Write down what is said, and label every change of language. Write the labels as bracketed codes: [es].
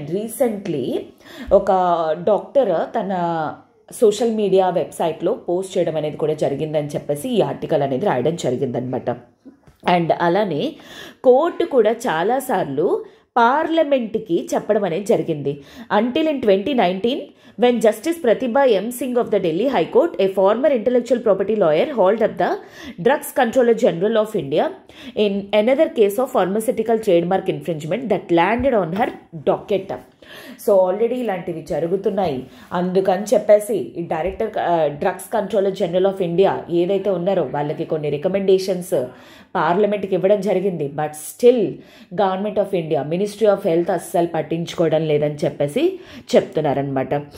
[te] And recently ఒక doctor తన social media వెబ్సైట్లో పోస్ట్ చేయడం అనేది కూడా జరిగిందని చెప్పేసి ఈ ఆర్టికల్ అనేది రాయడం జరిగిందనమాట. అండ్ అలానే కోర్టు కూడా చాలాసార్లు పార్లమెంట్కి చెప్పడం అనేది జరిగింది. [en] Until in 2019 when Justice Pratibha M. Singh of the Delhi High Court, a former intellectual property lawyer, hauled up the Drugs Controller General of India in another case of pharmaceutical trademark infringement that landed on her docket. [te] So already ఇలాంటివి జరుగుతున్నాయి. అందుకని చెప్పేసి ఈ director drugs controller general of India ఏదైతే ఉన్నారో వాళ్ళకి కొన్ని recommendations పార్లమెంట్కి ఇవ్వడం జరిగింది. But still government of India, ministry of health అస్సలు పట్టించుకోవడం లేదని చెప్పేసి చెప్తున్నారనమాట.